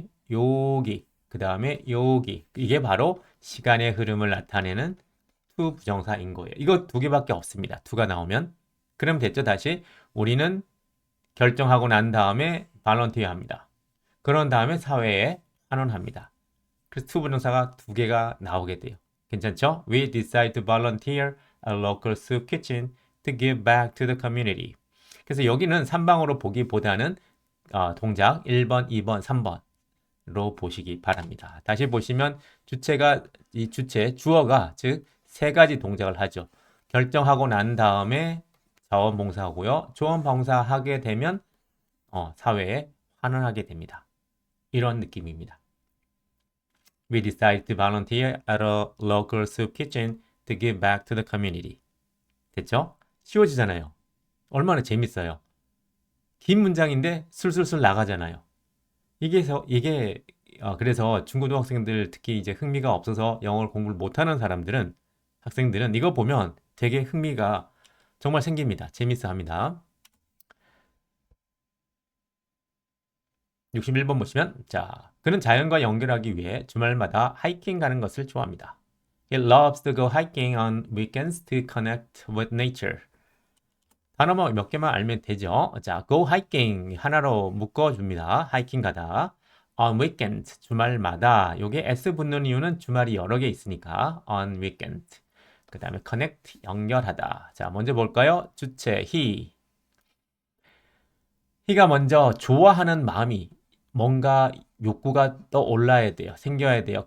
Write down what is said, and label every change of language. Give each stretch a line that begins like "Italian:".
Korean: 여기 그 다음에 여기 이게 바로 시간의 흐름을 나타내는 to 부정사인 거예요. 이거 두 개밖에 없습니다. to가 나오면. 그럼 됐죠. 다시 우리는 결정하고 난 다음에 발런티어 합니다. 그런 다음에 사회에 환원합니다. 그래서 to 부정사가 두 개가 나오게 돼요. 괜찮죠?
English: We decide to volunteer at a local soup kitchen to give back to the community.
Korean: 그래서 여기는 3방으로 보기보다는 동작 1번, 2번, 3번로 보시기 바랍니다. 다시 보시면 주체가 이 주체 주어가 즉 세 가지 동작을 하죠. 결정하고 난 다음에 자원봉사하고요. 자원봉사하게 되면 사회에 환원하게 됩니다. 이런 느낌입니다.
English: We decided to volunteer at a local soup kitchen to give back to the community.
Korean: 됐죠? 쉬워지잖아요. 얼마나 재밌어요. 긴 문장인데 술술술 나가잖아요. 이게 그래서 중고등학생들 특히 이제 흥미가 없어서 영어를 공부를 못하는 사람들은 학생들은 이거 보면 되게 흥미가 정말 생깁니다. 재밌어 합니다. 61번 보시면 자, 그는 자연과 연결하기 위해 주말마다 하이킹 가는 것을 좋아합니다.
English: He loves to go hiking on weekends to connect with nature.
Korean: 단어만 몇 개만 알면 되죠. 자, go hiking 하나로 묶어줍니다. 하이킹 가다. On weekend 주말마다. 요게 s 붙는 이유는 주말이 여러 개 있으니까 on weekend. 그 다음에 connect 연결하다. 자, 먼저 볼까요? 주체 he. he가 먼저 좋아하는 마음이 뭔가 욕구가 떠올라야 돼요. 생겨야 돼요.